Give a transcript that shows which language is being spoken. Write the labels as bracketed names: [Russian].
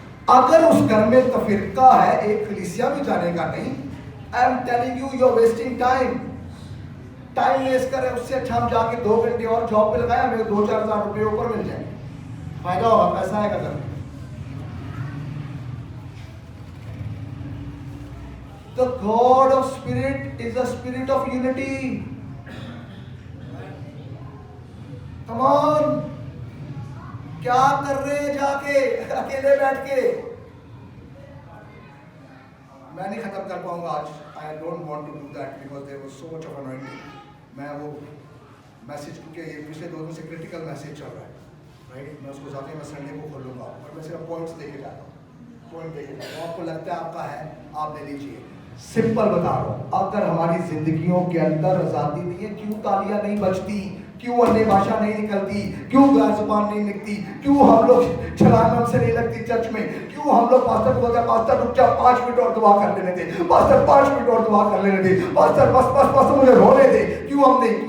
[Hindi] अगर उस घर में तफरका है, एक कलीसिया भी जाने का नहीं, [English] I am telling you, you are wasting time [Hindi] waste कर रहे। उससे अच्छा हम जाके 2 घंटे और जॉब पे लगाए, हमें 2-4 हज़ार रुपये ऊपर मिल जाए, फायदा होगा, पैसा आएगा घर। [English] The God of Spirit is a spirit of unity. Come on. [Hindi] क्या कर रहे हैं जाके अकेले बैठ के? मैं नहीं खत्म कर पाऊंगा आज. [English] I don't want to do that because there was so much of anointing. [Hindi] मैं वो मैसेज क्योंकि ये पिछले 2 दिन से क्रिटिकल मैसेज चल रहा है, राइट? मैं उसको जाके मैं संडे को खोलूंगा और मैं सिर्फ पॉइंट्स लेके जाता हूँ. पॉइंट लेके जाता हूँ. आपको लगता है आपका है, आप ले लीजिए. सिंपल बता रहा हूँ, अगर हमारी जिंदगियों के अंदर आजादी नहीं है, क्यों तालियां नहीं बजती, क्यों अन्य भाषा नहीं निकलती, क्यों गैर जुबान नहीं निकलती, क्यों हम लोग छलांग हमसे नहीं लगती चर्च में, क्यों हम लोग पास्टर को बोलते हैं पास्टर रुक जा 5 मिनट और दुआ कर लेने दे, पास्टर 5 मिनट और दुआ कर लेने दे, पास्टर बस बस बस मुझे रोने दे, क्यों हम नहीं?